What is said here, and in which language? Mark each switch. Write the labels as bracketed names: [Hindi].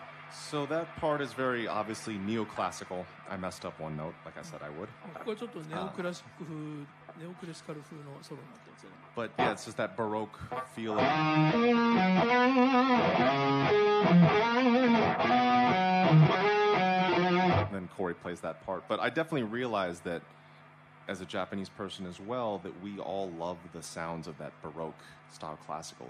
[English] So that part is very obviously neoclassical. I messed up one note, like I said I would. [Japanese] ここはちょっとネオクラシカル風のソロになってますね。 [English] But yeah, it's just that Baroque feeling. Then Corey plays that part. But I definitely realized that as a Japanese person as well, that we all love the sounds of that Baroque style classical.